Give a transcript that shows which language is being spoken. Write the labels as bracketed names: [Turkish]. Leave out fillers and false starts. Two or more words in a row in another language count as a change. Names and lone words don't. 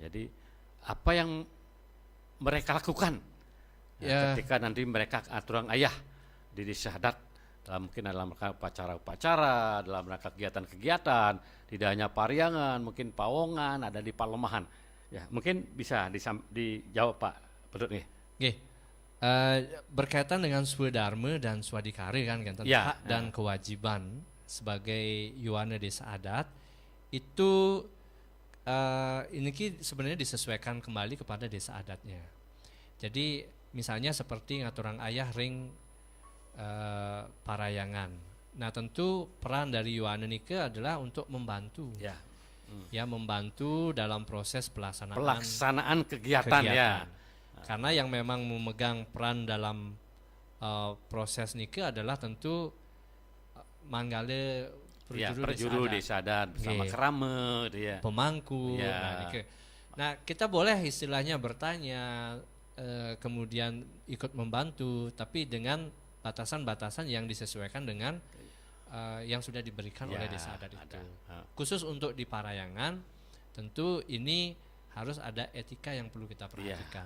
[Indonesian] Jadi apa yang mereka lakukan ketika nanti mereka [Balinese] ngaturang ayah [Indonesian] di desa adat, mungkin dalam rangka upacara-upacara, dalam rangka kegiatan-kegiatan, tidak hanya pariangan, mungkin pawongan, ada di palemahan. Ya, mungkin bisa dijawab Pak Pedut nih. Berkaitan dengan swadharma dan swadikari kan hak dan kewajiban sebagai Yowana desa adat itu ini sebenarnya disesuaikan kembali kepada desa adatnya. Jadi misalnya seperti [Balinese] ngaturang ayah ring parayangan. [Indonesian] Nah tentu peran dari Yowana nike adalah untuk membantu. Membantu dalam proses pelaksanaan kegiatan. Karena yang memang memegang peran dalam proses nike adalah tentu Manggale perjuru desa adat bersama kerama pemangku. Nah kita boleh istilahnya bertanya kemudian ikut membantu, tapi dengan batasan-batasan yang disesuaikan dengan yang sudah diberikan oleh desa adat itu. ada. Khusus untuk di Parayangan, tentu ini harus ada etika yang perlu kita perhatikan.